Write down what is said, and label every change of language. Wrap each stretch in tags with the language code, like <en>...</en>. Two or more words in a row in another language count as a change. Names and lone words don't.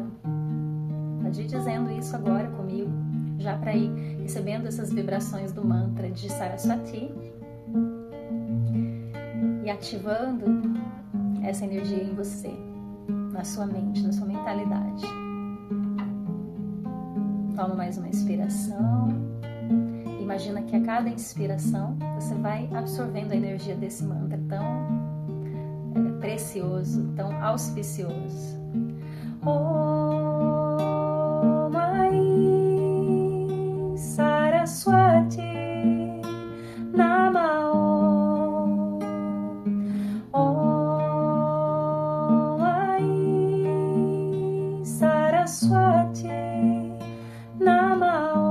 <pt>Pode ir dizendo isso agora comigo, já para ir recebendo essas vibrações do mantra de Saraswati e ativando essa energia em você, na sua mente, na sua mentalidade. Toma mais uma inspiração. Imagina que a cada inspiração você vai absorvendo a energia desse mantra tão precioso, tão auspicioso.</pt> <sa>ॐ ऐ सरस्वती नमः. ॐ ऐ सरस्वती नमः.</sa>